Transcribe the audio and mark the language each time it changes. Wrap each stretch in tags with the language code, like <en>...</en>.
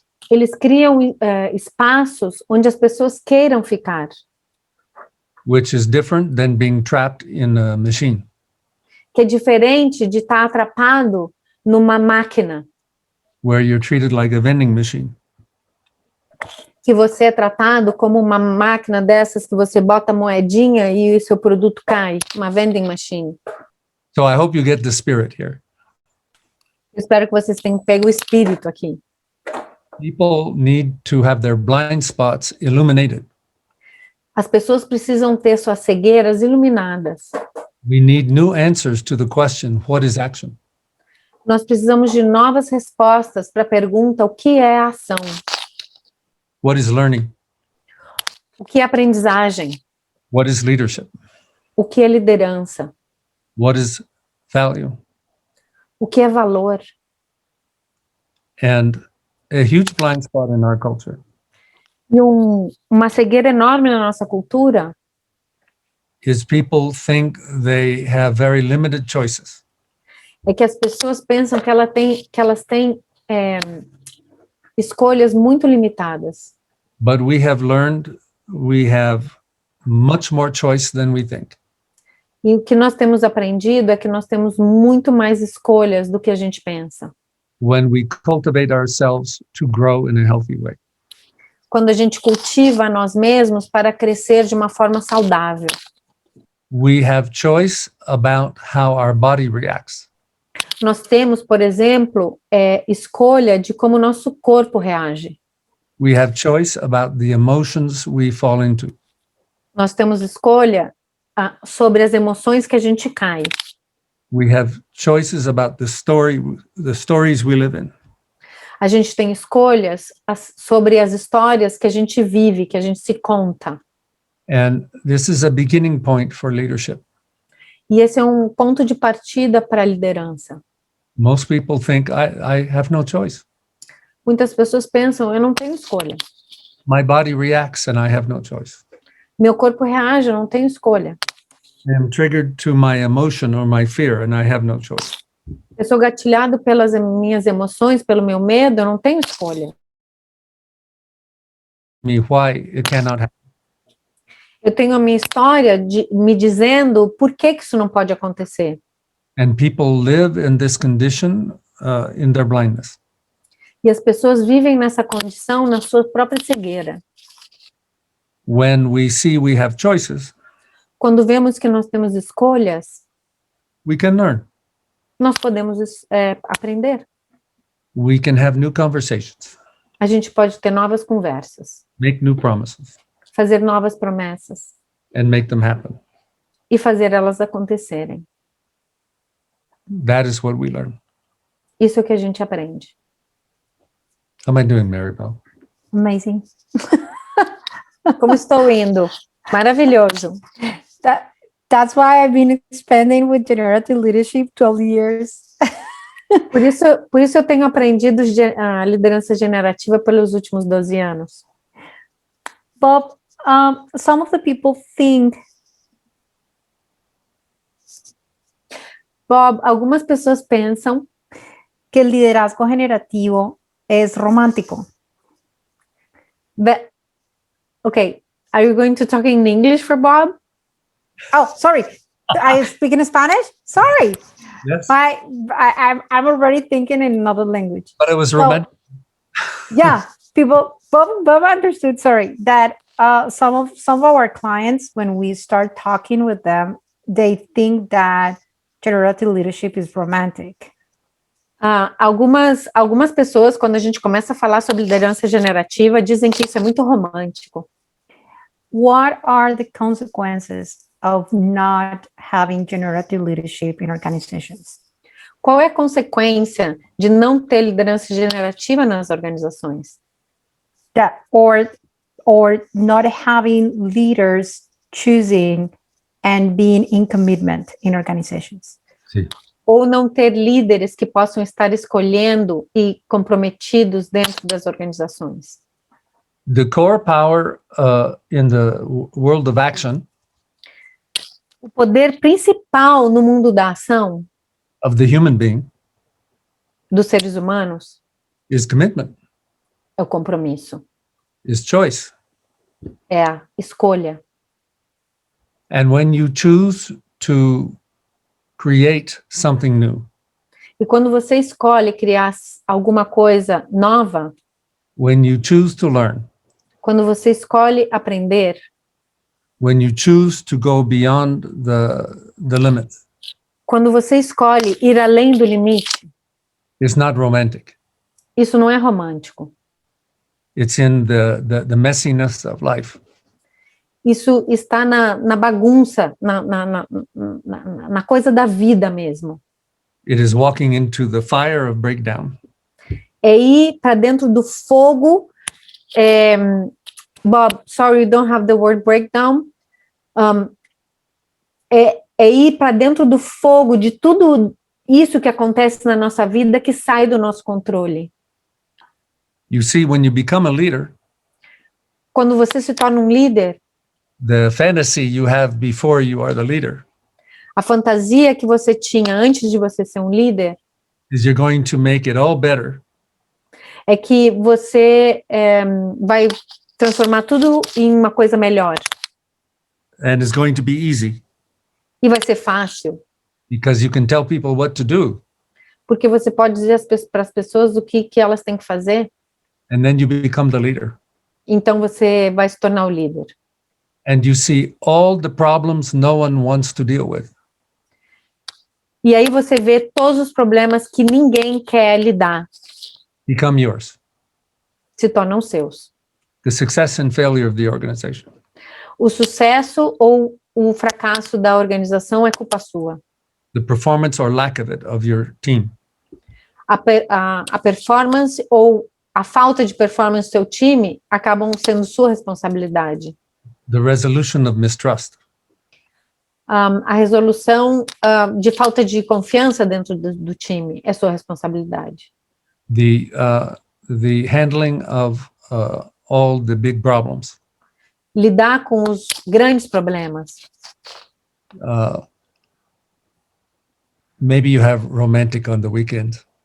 <pt>Eles criam espaços onde as pessoas queiram ficar,</pt> <en>Which is different than being trapped in a machine.</en> <pt>que é diferente de estar atrapado numa máquina,</pt> <en>Where you're treated like a vending machine.</en> <pt>que você é tratado como uma máquina dessas que você bota moedinha e o seu produto cai, uma vending machine.</pt> <en>So I hope you get the spirit here.</en> <pt>Eu espero que vocês tenham pego o espírito aqui.</pt> <en>People need to have their blind spots illuminated.</en> <pt>As pessoas precisam ter suas cegueiras iluminadas.</pt> <en>We need new answers to the question, what is action?</en> <pt>Nós precisamos de novas respostas para a pergunta: o que é a ação?</pt> <en>What is learning?</en> <pt>O que é aprendizagem?</pt> <en>What is leadership?</en> <pt>O que é liderança?</pt> <en>What is value?</en> <pt>O que é valor?</pt> <en>And a huge blind spot in our culture</en> <pt>E uma cegueira enorme na nossa cultura</pt> <en>is people think they have very limited choices.</en> <pt>é que as pessoas pensam que elas têm escolhas muito limitadas.</pt> <en>But we have learned we have much more choice than we think.</en> <pt>E o que nós temos aprendido é que nós temos muito mais escolhas do que a gente pensa.</pt> <en>When we cultivate ourselves to grow in a healthy way.</en> <pt>Quando a gente cultiva a nós mesmos para crescer de uma forma saudável.</pt> <en>We have choice about how our body reacts.</en> <pt>Nós temos, por exemplo, escolha de como o nosso corpo reage.</pt> <en>We have choice about the emotions we fall into.</en> <pt>Nós temos escolha sobre as emoções que a gente cai.</pt> <en>We have choices about the stories we live in.</en> <pt>A gente tem escolhas sobre as histórias que a gente vive, que a gente se conta.</pt> <en>And this is a beginning point for leadership.</en> <pt>E esse é um ponto de partida para a liderança.</pt> <en>Most people think I have no choice.</en> <pt>Muitas pessoas pensam: eu não tenho escolha.</pt> <en>My body reacts and I have no choice.</en> <pt>Meu corpo reage, eu não tenho escolha.</pt> <en>I am triggered to my emotion or my fear and I have no choice.</en> <pt>Eu sou gatilhado pelas minhas emoções, pelo meu medo, eu não tenho escolha.</pt> <en>Me why it cannot happen.</en> <pt>Eu tenho a minha história me dizendo por que isso não pode acontecer.</pt> <en>And people live in this condition in their blindness.</en> <pt>E as pessoas vivem nessa condição na sua própria cegueira.</pt> <en>When we see we have choices,</en> <pt>Quando vemos que nós temos escolhas,</pt> <en>we can learn.</en> <pt>nós podemos aprender.</pt> <en>We can have new conversations,</en> <pt>A gente pode ter novas conversas,</pt> <en>make new promises,</en> <pt>fazer novas promessas</pt> <en>and make them happen.</en> <pt>e fazer elas acontecerem.</pt> <en>That is what we learn.</en> <pt>Isso é o que a gente aprende.</pt> <en>How am I doing, Maribel? Amazing.</en> <pt>Como estou indo? Maravilhoso.</pt> <en>That's why I've been expanding with generative leadership 12 years.</en> <pt>Por isso eu tenho aprendido a liderança generativa pelos últimos 12 anos.</pt> <en>Bob, some of the people think</en> <pt>Bob, algumas pessoas pensam</pt> <es>que el liderazgo generativo es romántico.</es> <en>that, okay, are you going to talk in English for Bob? Oh, sorry. I speak in Spanish? Sorry. Yes. I'm already thinking in another language. But it was So, romantic. Yeah, Bob understood, sorry, that some of our clients, when we start talking with them, they think that generative leadership is romantic.</en> <pt>Algumas pessoas, quando a gente começa a falar sobre liderança generativa, dizem que isso é muito romântico.</pt> <en>what are the consequences of not having generative leadership in organizations?</en> <pt>Qual é a consequência de não ter liderança generativa nas organizações?</pt> <en>That or not having leaders choosing and being in commitment in organizations.</en> <es>Sí.</es> <pt>Ou não ter líderes que possam estar escolhendo e comprometidos dentro das organizações?</pt> <en>The core power in the world of action</en> <pt>O poder principal no mundo da ação</pt> <en>of the human being</en> <pt>dos seres humanos</pt> <en>is commitment,</en> <pt>é o compromisso,</pt> <en>is choice.</en> <pt>é a escolha.</pt> <en>And when you choose to create something new,</en> <pt>E quando você escolhe criar alguma coisa nova,</pt> <en>when you choose to learn,</en> <pt>quando você escolhe aprender,</pt> <en>when you choose to go beyond the limit,</en> <pt>quando você escolhe ir além do limite,</pt> <en>it's not romantic.</en> <pt>isso não é romântico.</pt> <en>It's in the messiness of life.</en> <pt>Isso está na bagunça, na coisa da vida mesmo.</pt> <en>It is walking into the fire of breakdown.</en> <pt>É ir para dentro do fogo.</pt> <en>Bob, sorry, you don't have the word breakdown.</en> <pt>É ir para dentro do fogo de tudo isso que acontece na nossa vida que sai do nosso controle.</pt> <en>You see, when you become a leader,</en> <pt>Quando você se torna um líder,</pt> <en>the fantasy you have before you are the leader</en> <pt>a fantasia que você tinha antes de você ser um líder</pt> <en>is you're going to make it all better.</en> <pt>é que você vai transformar tudo em uma coisa melhor.</pt> <en>And it's going to be easy</en> <pt>E vai ser fácil,</pt> <en>because you can tell people what to do.</en> <pt>porque você pode dizer para as pessoas o que elas têm que fazer,</pt> <en>And then you become the leader.</en> <pt>então você vai se tornar o líder.</pt> <en>And you see all the problems no one wants to deal with.</en> <pt>E aí você vê todos os problemas que ninguém quer lidar,</pt> <en>Become yours.</en> <pt>se tornam seus.</pt> <en>The success and failure of the organization.</en> <pt>O sucesso ou o fracasso da organização é culpa sua.</pt> <en>The performance or lack of it of your team.</en> <pt>A performance ou a falta de performance do seu time acabam sendo sua responsabilidade.</pt> <en>The resolution of mistrust.</en> <pt>A resolução de falta de confiança dentro do time é sua responsabilidade.</pt> <en>The handling of all the big problems.</en> <pt>Lidar com os grandes problemas.</pt> <en>Maybe you have romantic on the weekend.</en>